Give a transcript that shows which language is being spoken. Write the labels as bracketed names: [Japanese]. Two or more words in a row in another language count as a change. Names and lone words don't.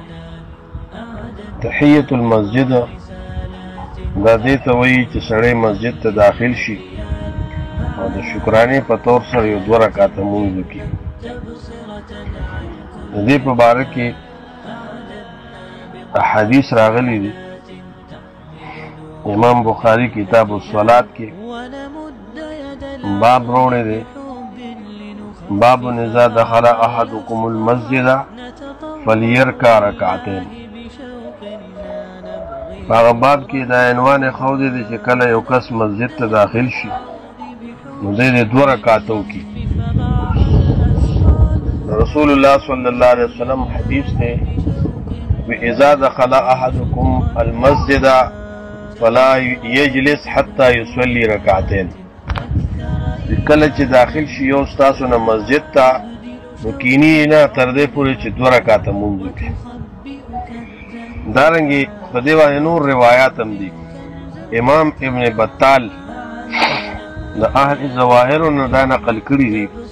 [Pashto] تحیت المسجد دا دې ته وایي چې سړی مسجد ته داخل شي او د شکرانې په طور سره یو 2 رکعاته مونځ وکړي. د دې په باره کې احادیث راغلي دي. امام بخاری کتاب الصلاة کې باب روړی دی، [Arabic] باب اذا دخل احدكم المسجد فليركع ركعتين. [Pashto] هغه باب کې دا عنوان ښودی دی چې کله یو کس مسجد ته داخل شي نو دی 2 رکعاته وکړي. [Arabic] رسول الله صلی الله علیه وسلم [Pashto] حدیث دی [Arabic] اذا دخل احدكم المسجد فلا يجلس حتى يصلي ركعتين. [Pashto] کله چې داخل شي یو ستاسو نه مسجد ته نو کینی نه تر دې پورې چې 2 رکعاته مونځ وکړي. دارنګې په دې باندې نور روایات هم دي. امام ابن بطال د اهل ظواهرو نه دا نقل کړي دي.